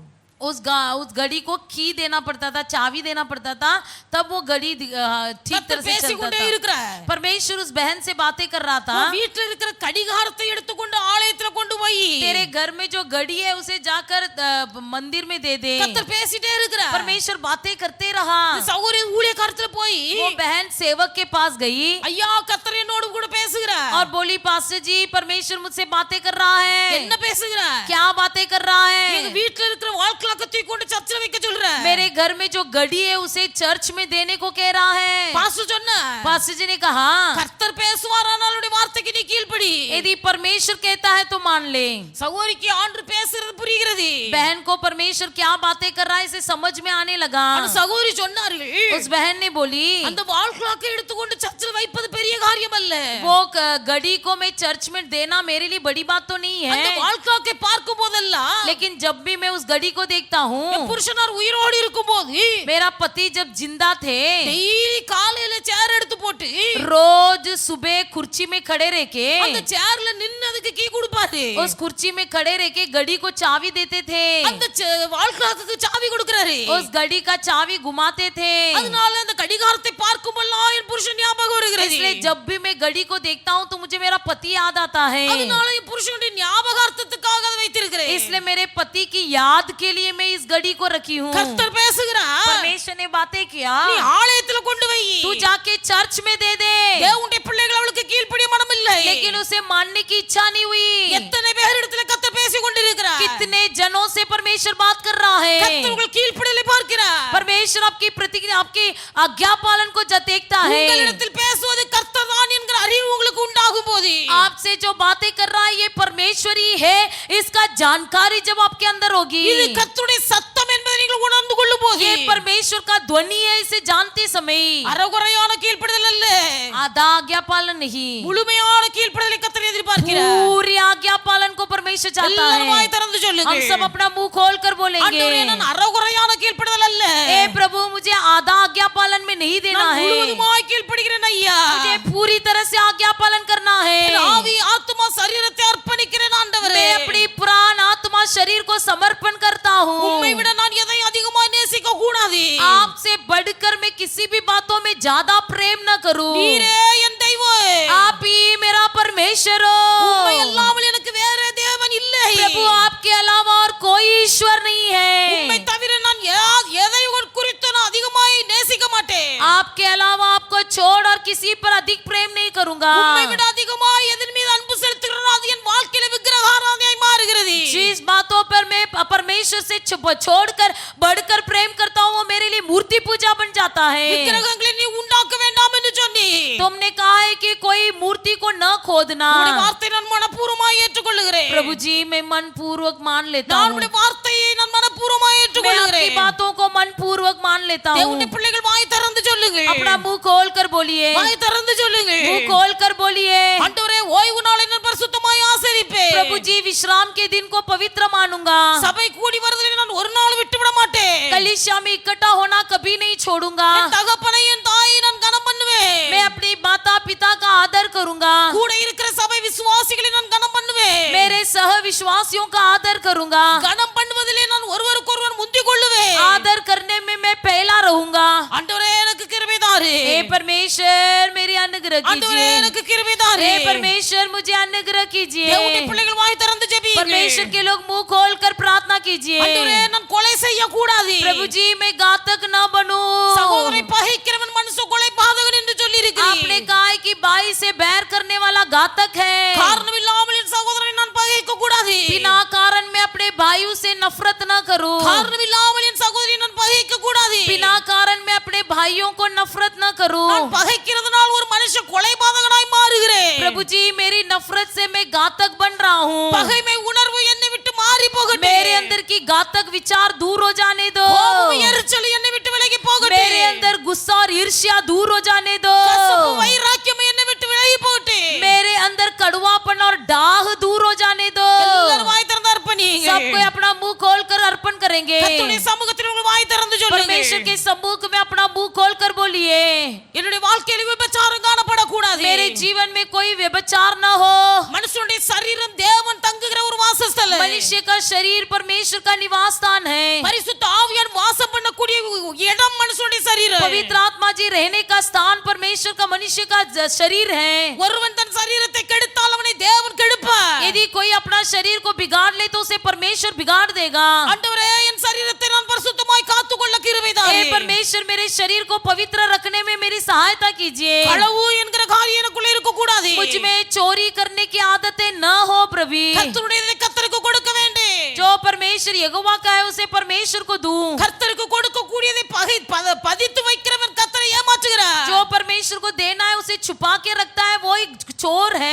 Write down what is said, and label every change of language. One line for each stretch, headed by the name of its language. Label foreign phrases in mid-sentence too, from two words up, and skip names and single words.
Hindi: उस घड़ी को की देना पड़ता था, चाबी देना पड़ता था, तब वो घड़ी ठीक तरह से चलता
Tamil: பேசிக்கொண்டே
Hindi: था।
Tamil: இருக்கிறார்.
Hindi: परमेश्वर उस बहन से बातें कर रहा था,
Tamil: உன் வீட்டுல இருக்கிற கடிகாரத்தை எடுத்துக்கொண்டு ஆலயத்துல கொண்டு போய்
Hindi: तेरे घर में जो घड़ी है उसे जाकर मंदिर में दे दे।
Tamil: கர்த்தர் பேசிட்டே இருக்கிறார்.
Hindi: परमेश्वर बातें करते रहा।
Tamil: இந்த சகோதரி ஊழியக்காரத்துல போய்
Hindi: वो बहन सेवक के पास गई
Tamil: ஐயா கர்த்தர் என்னோடு கூட பேசுகிறார்.
Hindi: और बोली, पास्टर जी परमेश्वर मुझसे बातें कर रहा है।
Tamil: என்ன பேசுகிறார்?
Hindi: क्या बातें कर रहा
Tamil: எங்க
Hindi: है?
Tamil: வீட்டுல இருக்கிற வாழ்க்கை தூக்கி கொண்டு சர்ச்சில் வைக்க சொல்றார்.
Hindi: मेरे घर में जो घड़ी है उसे चर्च में देने को कह रहा है।
Tamil: பாஸ்டர் பாஸ்டர் சொன்னார்,
Hindi: पास्टर जी ने कहा
Tamil: கர்த்தர் பேசுவாரானால் அவருடைய வார்த்தைக்கு நீ கீழ்ப்படி.
Hindi: यदि परमेश्वर कहता है तो मान ले।
Tamil: சகோதரிக்கு ஆண்டு பேசுறது புரிகிறது.
Hindi: बहन को परमेश्वर क्या बातें कर रहा है इसे समझ में आने लगा।
Tamil: அந்த சகோதரி சொன்னார்கள்,
Hindi: उस बहन ने बोली
Tamil: அந்த
English: wall clock
Tamil: எடுத்துக்கொண்டு சர்ச்சில் வைப்பது பெரிய காரியம் அல்ல.
Hindi: वो घड़ी को मैं चर्च में देना मेरे लिए बड़ी बात तो नहीं
Tamil: அந்த
Hindi: है,
English: wall clock
Tamil: பார்க்கும் போதெல்லாம்
Hindi: लेकिन जब भी मैं उस घड़ी को देखता हूँ,
Tamil: என் புருஷனார் உயிரோடு இருக்கும்போது
Hindi: मेरा पति जब जिंदा थे
Tamil: டெய்லி காலையில சேர் எடுத்து போட்டு
Hindi: रोज सुबह कुर्सी में खड़े रह के
Tamil: அந்த சேர்ல நின்னு அதுக்கு கீ கொடுப்பாரு.
Hindi: उस कुर्सी में खड़े रह के घड़ी को चाबी देते थे,
Tamil: அந்த
English: wall clock
Tamil: சாவி கொடுக்கறாரு.
Hindi: उस घड़ी का चाबी घुमाते थे।
Tamil: அதனால அந்த கடிகாரத்தை பார்க்கும்போதெல்லாம் என் புருஷன் ஞாபகம் வருகிறது.
Hindi: इसलिए जब भी मैं घड़ी को देखता हूँ तो मुझे मेरा पति याद आता है,
Tamil: அதனால என் புருஷனுடைய ஞாபகார்த்தத்துக்காக அதை வைத்திருக்கிறேன்.
Hindi: इसलिए मेरे पति की याद के लिए मैं इस घड़ी को रखी हूँ।
Tamil: கர்த்தர் பேசுகிறார்,
Hindi: परमेश्वर ने बातें किया,
Tamil: நீ ஆலயத்துல கொண்டு வை.
Hindi: तू जाके चर्च में दे दे,
Tamil: தேவனுடைய பிள்ளைகள் அவளுக்கு கீழ்ப்படிய மனம் இல்லை.
Hindi: लेकिन उसे मानने की इच्छा नहीं हुई।
Tamil: எத்தனை பேரிடத்துல கர்த்தர் பேசிக் கொண்டிருக்கிறார்.
Hindi: कितने जनों से परमेश्वर बात कर रहा है।
Tamil: கர்த்தர் உங்கள் கீழ்ப்படிதலை பார்க்கிறார்.
Hindi: परमेश्वर आपकी प्रतिज्ञा आपकी आज्ञा पालन को देखता है।
Tamil: உங்களிடத்தில் பேசுவது கர்த்தர் தான் என்கிற அறிவு உங்களுக்கு உண்டாகும் போது
Hindi: आपसे जो बातें कर रहा है ये परमेश्वर ही है, इसका जानकारी जब आपके अंदर होगी,
Tamil: இது கர்த்தருடைய சத்தம் என்பதை நீங்கள் உணர்ந்து கொள்ளும் போது
Hindi: ये परमेश्वर का ध्वनि है, इसे जानते समय
Tamil: அறகுறையான கீழ்ப்படிதல் அல்ல,
Hindi: आधा आज्ञा पालन नहीं,
Tamil: முழுமையான கீழ்ப்படிதலை கர்த்தர் எதிர்பார்க்கிறார்.
Hindi: पूरी आज्ञा पालन को परमेश्वर चाहता
Tamil: எல்லாரும் வாய்
Hindi: है।
Tamil: திறந்து சொல்லுங்க,
Hindi: हम सब अपना मुंह खोल कर बोलेंगे,
Tamil: ஆண்டவரே நான் அறகுறையான கீழ்ப்படிதல் அல்ல,
Hindi: ए प्रभु मुझे आधा आज्ञा पालन में नहीं देना
Tamil: நான்
Hindi: है,
Tamil: முழுவதுமாய் கீழ்ப்படிகிறேன் ஐயா.
Hindi: मुझे पूरी तरह से आज्ञा पालन करना है।
Tamil: என் ஆவி ஆத்துமா சரீரத்தை அர்ப்பணிக்கிறேன் ஆண்டவரே.
Hindi: मैं अपनी प्राण आत्मा शरीर को समर्पण करता हूँ।
Tamil: உம்மை விட நான் எதை அதிகமாய் நேசிக்க கூடாது.
Hindi: आपसे बढ़कर मैं किसी भी बातों में ज्यादा प्रेम न करूं।
Tamil: நீரே என் தெய்வம்.
Hindi: आप ही मेरा परमेश्वर
Tamil: உம்மை
Hindi: हो।
Tamil: அல்லாமல் எனக்கு வேற தேவன் இல்லை.
Hindi: प्रभु आपके अलावा और कोई ईश्वर नहीं
Tamil: உம்மை
Hindi: है।
Tamil: தவிர நான் எதை குறித்து நான் அதிகமாய் நேசிக்க மாட்டேன்.
Hindi: आपके अलावा आपको छोड़ और किसी पर अधिक प्रेम नहीं करूंगा।
Tamil: உம்மை விட அதிகமாய் எதன் மீது அன்பு செலுத்துகிறேனோ அது என் வாழ்க்கையில விக்கிரகாராதனையாய் மாறுகிறது.
Hindi: जिस बातों पर मैं परमेश्वर से छोड़कर बढ़कर प्रेम करता हूँ वो मेरे लिए मूर्ति पूजा बन जाता है।
Tamil: விக்கிரகங்களை நீ உண்டாக்க வேண்டாம் என்று சொன்னி
Hindi: तुमने कहा है कि कोई मूर्ति को न खोदना।
Tamil: உம்முடைய வார்த்தையை நான் மனப்பூர்வமாய் ஏற்றுக்கொள்கிறேன்.
Hindi: प्रभु जी मैं मन पूर्वक मान लेता
Tamil: நான்
Hindi: हूँ,
Tamil: உம்முடைய வார்த்தையை நான் மனப்பூர்வமாய்
Hindi: मैं आपकी
Tamil: ஏற்றுக்கொள்கிறேன்.
Hindi: बातों को मन पूर्वक मान लेता हूँ।
Tamil: தேவனுடைய பிள்ளைகள் வாய் திறந்து சொல்லுங்கள்.
Hindi: अपना मुंह खोल कर बोलिए,
Tamil: வாய் திறந்து சொல்லுங்கள்.
Hindi: मुंह खोल कर बोलिए,
Tamil: ஆண்டவரே ஓய்வு நாளை நான் பரிசுத்தமாய் ஆசரிப்பேன்.
Hindi: प्रभु जी विश्राम के दिन को पवित्र मानूंगा।
Tamil: சபை கூடி வருவதை நான் ஒரு நாள் விட்டு விட மாட்டேன்.
Hindi: कलीसिया में इकट्ठा होना कभी नहीं छोड़ूंगा।
Tamil: என் தகப்பனை என் தாயை நான் கனம் பண்ணுவேன்.
Hindi: मैं अपनी माता पिता का आदर करूंगा,
Tamil: கூட இருக்கிற சபை விசுவாசிகளை நான் கனம் பண்ணுவேன்.
Hindi: मेरे सह विश्वासियों का आदर करूंगा,
Tamil: கனம் பண்ணுவதிலே நான் ஒருவருக்கொருவர் முந்திக் கொள்ளுவேன்.
Hindi: आदर करने में मैं पहला रहूंगा।
Tamil: ஆண்டவரே எனக்கு கிருபை தாரு.
Hindi: हे परमेश्वर मेरी अनुग्रह
Tamil: ஆண்டவரே
Hindi: कीजिए,
Tamil: எனக்கு கிருபை தாரு.
Hindi: हे परमेश्वर मुझे अनुग्रह कीजिए।
Tamil: தேவனுடைய பிள்ளைகள் வாய் திறந்து ஜெபியுங்கள்.
Hindi: परमेश्वर के लोग मुंह खोल कर प्रार्थना कीजिए।
Tamil: ஆண்டவரே நான் கொலை செய்ய கூடாது.
Hindi: प्रभु जी मैं घातक न बनूं।
Tamil: சகோதரனை பகைக்கிறவன் மனுஷ கொலை பாதகன் என்று சொல்லி
Hindi: आपने कहा है कि भाई से बैर करने वाला घातक है।
Tamil: காரணம் இல்லாமல் என் சகோதரனை நான் பகைக்க கூடாது.
Hindi: बिना कारण मैं अपने भाइयों से नफरत न करूं।
Tamil: காரணம் இல்லாமல் என் சகோதரியை நான் பகைக்க கூடாது.
Hindi: बिना कारण मैं अपने भाइयों को नफरत न करूं।
Tamil: நான் பகைக்கிறதுனால் ஒரு மனுஷன் கொலை பாதகனாய் மாறுகிறேன்.
Hindi: प्रभु जी मेरी नफरत से मैं घातक बन रहा हूँ।
Tamil: பகைமை உணர்வு என்னை விட்டு மாறி போகட்டும்.
Hindi: मेरे अंदर की घातक विचार दूर हो जाने दो।
Tamil: கோபம் எரிச்சல் என்னை விட்டு விலகி போகட்டும்.
Hindi: मेरे अंदर गुस्सा और ईर्ष्या दूर हो जाने दो।
Tamil: கசப்பு வைராக்கியம் என்னை விட்டு விலகி போகட்டும்.
Hindi: मेरे अंदर कड़वापन और डाह दूर हो जाने दो।
Tamil: எல்லாரும் வாய் திறந்து அர்ப்பணிங்க.
Hindi: सबको अपना मुंह खोल कर अर्पण करेंगे।
Tamil: கர்த்தருடைய சமூகத்தில் உங்கள் வாய் திறந்து
Hindi: परमेश्वर
Tamil: சொல்லுங்க.
Hindi: के सम्मुख में अपना मुंह खोल कर बोलिए,
Tamil: என்னுடைய வாழ்க்கையில் விபச்சாரம் காணப்படக்கூடாது.
Hindi: मेरे जीवन में कोई व्यभिचार न हो।
Tamil: மனுஷனுடைய சரீரம் தேவன் தங்குகிற ஒரு வாசஸ்தலம்.
Hindi: मनुष्य का शरीर परमेश्वर का निवास स्थान है।
Tamil: பரிசுத்த ஆவியான் வாசம் பண்ணக்கூடிய இடம் மனுஷனுடைய சரீரம்.
Hindi: पवित्र आत्मा जी रहने का स्थान परमेश्वर का मनुष्य का शरीर है।
Tamil: ஒருவன் தன் சரீரத்தை கெடுத்தால் அவனை தேவன் கெடுப்பார்.
Hindi: यदि कोई अपना शरीर को बिगाड़ ले तो उसे परमेश्वर बिगाड़ देगा।
Tamil: ஆண்டவரே என் சரீரத்தை நான் பரிசுத்தமாய் காத்துக்கொள்ள கிருபை தாரும்.
Hindi: हे परमेश्वर मेरे शरीर को पवित्र रखने में मेरी सहायता कीजिए।
Tamil: களவு என்கிற காரியம் எனக்குள்ள இருக்க கூடாது.
Hindi: मुझ में चोरी करने की आदतें न हो प्रभु।
Tamil: கர்த்தருடையதை கர்த்தருக்கு கொடுக்க வேண்டும்.
Hindi: जो परमेश्वर यहोवा का है उसे परमेश्वर को दूं।
Tamil: கர்த்தருக்கு கொடுக்க கூடியதை பதித்து வைக்கிறவன் கர்த்தரை ஏமாற்றுகிறார்.
Hindi: जो परमेश्वर परमेश्वर को देना है उसे छुपा के रखता है, वो एक चोर है।